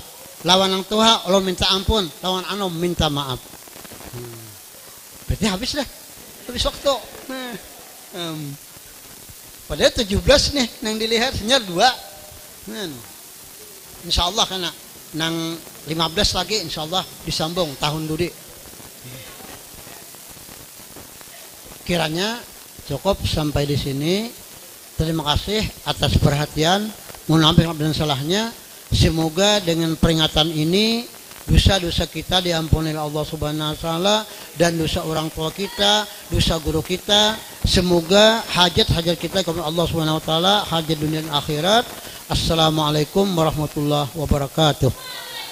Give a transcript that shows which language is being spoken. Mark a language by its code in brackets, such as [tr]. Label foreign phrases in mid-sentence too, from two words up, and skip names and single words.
[bjn] Lawan ang tuha lo minta ampun, lawan anom minta maaf. Berarti habis dah. Habis waktu. Nah, padahal 17 nih nang dilihat senyar 2. [ar] إن شاء الله [bjn] kena nang 15 lagi [ar] إن شاء الله [bjn] disambung tahun dudi. Kiranya cukup sampai di sini. Terima kasih atas perhatian. Mohon maaf dan salahnya. Semoga dengan peringatan ini dosa-dosa kita diampuni oleh Allah [ar] سبحانه وتعالى [bjn] dan dosa orang tua kita, dosa guru kita. Semoga hajat-hajat kita kepada Allah [ar] سبحانه وتعالى, [bjn] hajat dunia dan akhirat. [ar] السلام عليكم ورحمة الله وبركاته.